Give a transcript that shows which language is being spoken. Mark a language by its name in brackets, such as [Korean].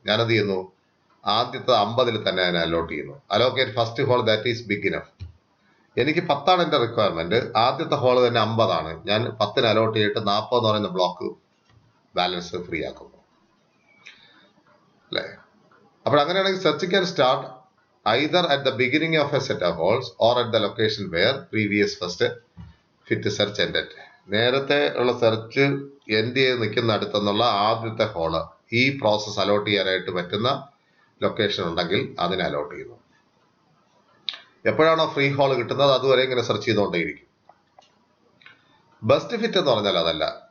[Malayalam] ഞാനത് ചെയ്യുന്നു, ആദ്യത്തെ 50 തന്നെ അതിനെ അലോട്ട് ചെയ്യുന്നു. [English] Allocate first hole that is big enough. [Malayalam] എനിക്ക് 10 ആണ് എന്റെ റിക്വയർമെന്റ്. ആദ്യത്തെ ഹോൾ തന്നെ 50 ആണ്. ഞാൻ 10 അലോട്ട് ചെയ്തിട്ട് 40 എന്ന് പറയുന്ന ബ്ലോക്ക് ബാലൻസ് ഫ്രീ ആക്കുന്നു, അല്ലേ? അപ്പോൾ അങ്ങനെയാണെങ്കിൽ [English] Search can start either at the beginning of a set of holes or at the location where previous first fit search ended. [Malayalam] നേരത്തെ ഉള്ള സെർച്ച് എൻഡ് ചെയ്ത് നിൽക്കുന്ന അടുത്തെന്നുള്ള ആദ്യത്തെ ഹോള് ഈ പ്രോസസ് അലോട്ട് ചെയ്യാനായിട്ട് പറ്റുന്ന ലൊക്കേഷൻ ഉണ്ടെങ്കിൽ അതിനെ അലോട്ട് ചെയ്യുന്നു. എപ്പോഴാണോ ഫ്രീ ഹോൾ കിട്ടുന്നത് അതുവരെ ഇങ്ങനെ സെർച്ച് ചെയ്തുകൊണ്ടേയിരിക്കും. ബെസ്റ്റ് ഫിറ്റ് എന്ന് പറഞ്ഞാൽ അതല്ല.